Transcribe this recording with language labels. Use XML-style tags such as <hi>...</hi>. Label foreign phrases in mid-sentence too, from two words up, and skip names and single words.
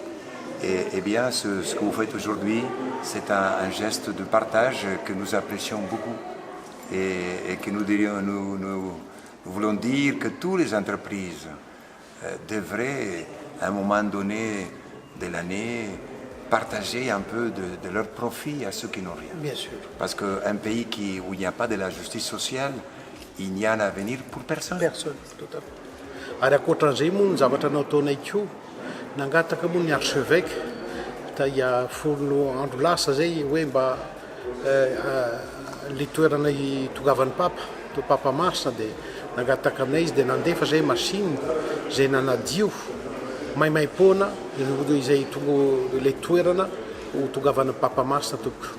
<fr>Et bien, ce que vous faites aujourd'hui, c'est un geste de partage que nous apprécions beaucoup et que nous voulons dire que toutes les entreprises devraient, à un moment donné de l'année, partager un peu de leur profit à ceux qui n'ont rien. Bien sûr. Parce qu'un pays où il n'y a pas de la justice sociale, il n'y a un avenir pour personne. Personne, tout à fait.</fr> <mg>Ary akoatran'izay moa ny zavatra nataonay koa nangataka moa ny archevêque taia folo andro lasa zay hoe mba le toerana itongavan'ny papa to papa Marsa dia nangataka aminay izy dia nandefa zay machine zay nanadio maimaim-poana izay le toerana ho tongavan'ny papa Marsa toko.</mg>